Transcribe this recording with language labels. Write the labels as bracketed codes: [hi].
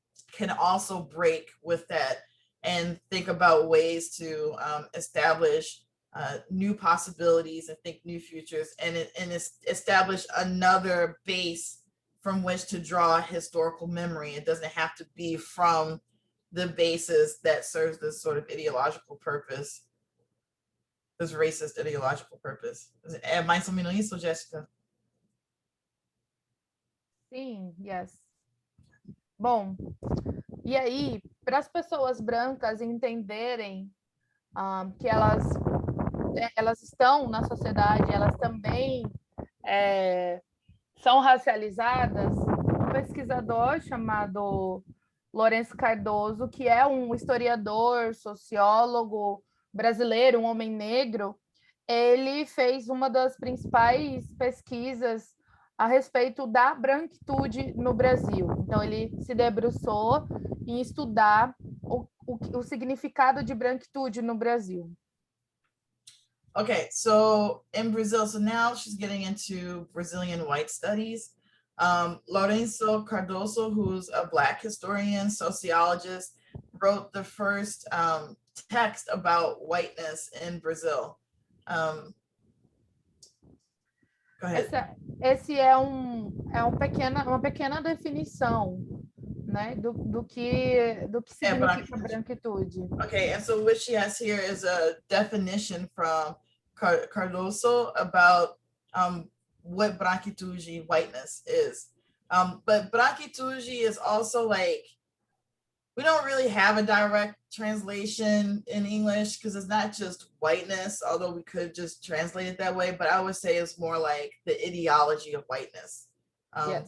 [en] can also break with that and think about ways to establish new possibilities and think new futures and establish another base from which to draw historical memory. It doesn't have to be from the basis that serves this sort of ideological purpose, this racist ideological purpose. [pt] É mais ou menos isso, Jéssica? Sim, yes. Bom, e aí, para as pessoas brancas entenderem que elas estão na sociedade, elas também são racializadas, um pesquisador chamado Lourenço Cardoso, que é um historiador, sociólogo brasileiro, um homem negro, ele fez uma das principais pesquisas a respeito da branquitude no Brasil. Então, ele se debruçou em estudar o significado de branquitude no Brasil. [en] Okay, so in Brazil, so now she's getting into Brazilian white studies. Lourenço Cardoso, who's a Black historian, sociologist, wrote the first text about whiteness in Brazil. Go ahead. [pt] Esse é uma pequena definição, né, do que significa branquitude. [en] Okay, and so what she has here is a definition from Cardoso about what branquitude, whiteness, is. But branquitude is also like, we don't really have a direct translation in English because it's not just whiteness, although we could just translate it that way, but I would say it's more like the ideology of whiteness. Yes.